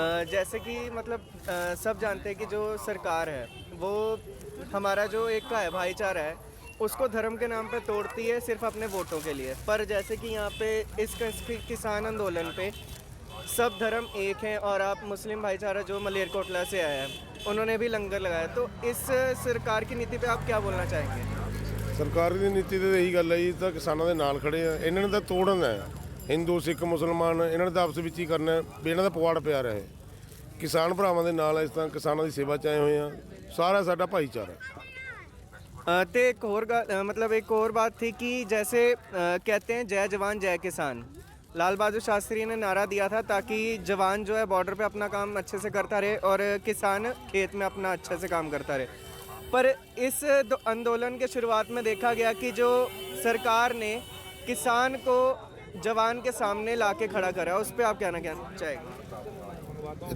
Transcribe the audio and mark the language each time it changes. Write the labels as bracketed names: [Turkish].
[Hindi] जैसे कि मतलब सब जानते हैं कि जो सरकार है वो हमारा जो एक का है भाईचारा है उसको धर्म के नाम पे तोड़ती है सिर्फ अपने वोटों के लिए। पर जैसे कि यहाँ पे इस किसान आंदोलन पे सब धर्म एक हैं और आप मुस्लिम भाईचारा जो मलेरकोटला से आया है उन्होंने भी लंगर लगाया। तो इस सरकार की नीति पे आप क्या बोलना चाहेंगे। [Punjabi] ਸਰਕਾਰ ਦੀ ਨੀਤੀ ਤੇ ਇਹੀ ਗੱਲ ਹੈ ਜੀ, ਤਾਂ ਕਿਸਾਨਾਂ ਦੇ ਨਾਲ ਖੜੇ ਆ। ਇਹਨਾਂ ਨੇ ਤਾਂ ਤੋੜਨਾ ਹੈ, ਹਿੰਦੂ ਸਿੱਖ ਮੁਸਲਮਾਨ ਇਹਨਾਂ ਨੇ ਤਾਂ ਆਪਸ ਵਿੱਚ ਹੀ ਕਰਨਾ ਵੀ ਇਹਨਾਂ ਦਾ ਪਵਾੜ ਪਿਆ ਰਹੇ। ਕਿਸਾਨ ਭਰਾਵਾਂ ਦੇ ਨਾਲ ਇਸ ਤਰ੍ਹਾਂ ਕਿਸਾਨਾਂ ਦੀ ਸੇਵਾ 'ਚ ਆਏ ਹੋਏ ਆ, ਸਾਰਾ ਸਾਡਾ ਭਾਈਚਾਰਾ। [Hindi] तो एक और बात थी कि जैसे कहते हैं जय जवान जय किसान। लाल बहादुर शास्त्री ने नारा दिया था ताकि जवान जो है बॉर्डर पे अपना काम अच्छे से करता रहे और किसान खेत में अपना अच्छे से काम करता रहे। पर इस आंदोलन के शुरुआत में देखा गया कि जो सरकार ने किसान को जवान के सामने लाके खड़ा करा, उस पर आप क्या कहना चाहेंगे।